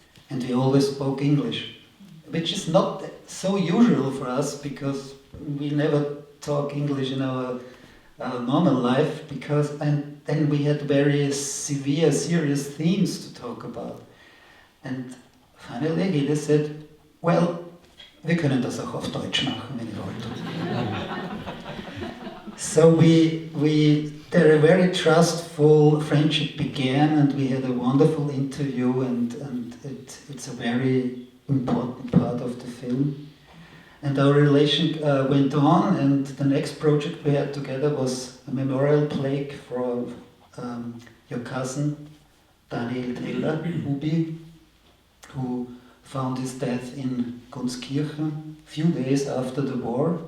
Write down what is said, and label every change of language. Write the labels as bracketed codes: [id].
[en] and we always spoke English, which is not so usual for us, because we never talk English in our normal life, and then we had very severe, serious themes to talk about. And finally Hedi said, well, [de] wir können das auch auf Deutsch machen, wenn ihr wollt. [en] So a very trustful friendship began, and we had a wonderful interview, and it's a very important part of the film. And our relation went on, and the next project we had together was a memorial plaque for your cousin, Daniel Teller, Ubi, who found his death in Gunskirchen a few days after the war.